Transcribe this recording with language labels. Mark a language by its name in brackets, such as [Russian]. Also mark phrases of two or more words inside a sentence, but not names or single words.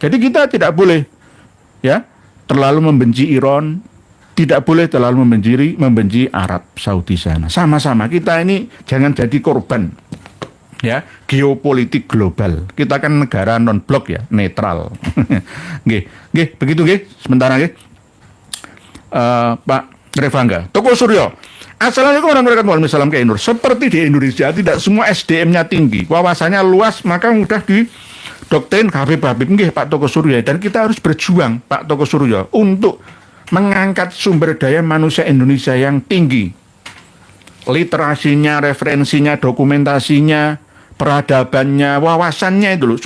[Indonesian] Jadi kita tidak boleh ya terlalu membenci Iran, tidak boleh terlalu membenci Arab Saudi sana. Sama-sama kita ini jangan jadi korban ya geopolitik global. Kita kan negara non blok ya, netral. Nggih, begitu nggih. Sementara nggih. Pak Revangga, Toko Suryo. [Arabic] السلام عليكم ورحمة الله وبركاته. [Indonesian] Seperti di Indonesia, tidak semua SDM-nya tinggi, wawasannya luas, maka mudah didoktrin Habib-Habib. Nggih, Pak Toko Suryo. Dan kita harus berjuang, Pak Toko Suryo, untuk mengangkat sumber daya manusia Indonesia yang tinggi. Literasinya, referensinya, dokumentasinya, peradabannya, wawasannya itu loh.